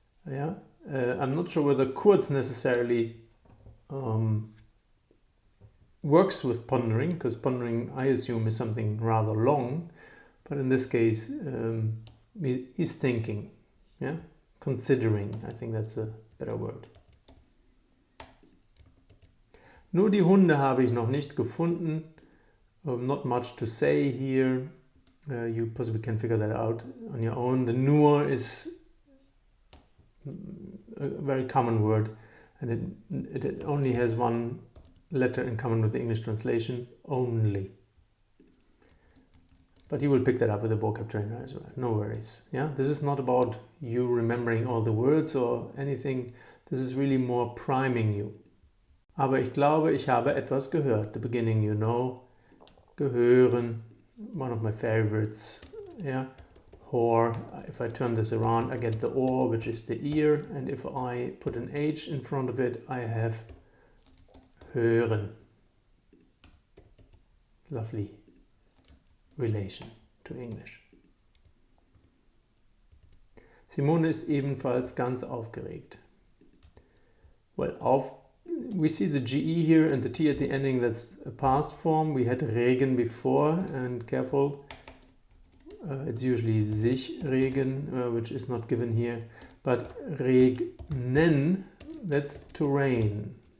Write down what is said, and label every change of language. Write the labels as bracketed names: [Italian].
[English] Yeah, I'm not sure whether kurz necessarily works with pondering, because pondering, I assume, is something rather long, but in this case, he's thinking, yeah, considering. I think that's a better word. [German] Nur die Hunde habe ich noch nicht gefunden. [English] Not much to say here. You possibly can figure that out on your own. The nur is a very common word, and it only has one letter in common with the English translation, only. But you will pick that up with a vocab trainer as well, no worries. Yeah, this is not about you remembering all the words or anything. This is really more priming you. [German] Aber ich glaube, ich habe etwas gehört. [English] The beginning, you know, gehören, one of my favorites. Yeah, or if I turn this around, I get the or, which is the ear, and if I put an H in front of it, I have hören. Lovely relation to English. [German] Simone ist ebenfalls ganz aufgeregt. [English] Well, we see the GE here and the T at the ending. That's a past form. We had regen before, and careful, it's usually sich regen, which is not given here, but regnen, that's to rain.